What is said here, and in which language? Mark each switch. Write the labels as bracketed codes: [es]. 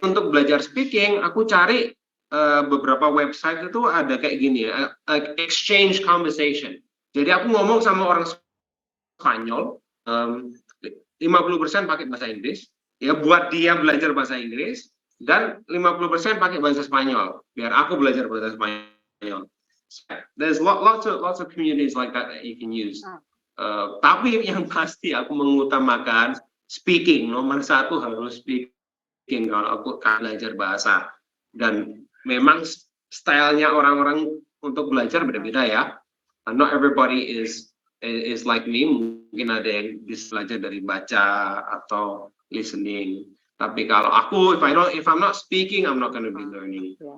[id] Untuk belajar speaking, aku cari beberapa website itu ada kayak gini ya, [en] exchange conversation. [id] Jadi aku ngomong sama orang Spanyol, 50% pakai bahasa Inggris, ya buat dia belajar bahasa Inggris, dan 50% pakai bahasa Spanyol, biar aku belajar bahasa Spanyol. [en] There's lots of communities like that you can use. [id] Tapi yang pasti aku mengutamakan speaking, nomor satu harus speaking kalau aku belajar bahasa. Dan memang stylenya orang-orang untuk belajar beda-beda ya. [en] Not everybody is like me. [id] Mungkin ada yang bisa belajar dari baca atau listening. Tapi kalau aku, [en] if I'm not speaking, I'm not going to be learning.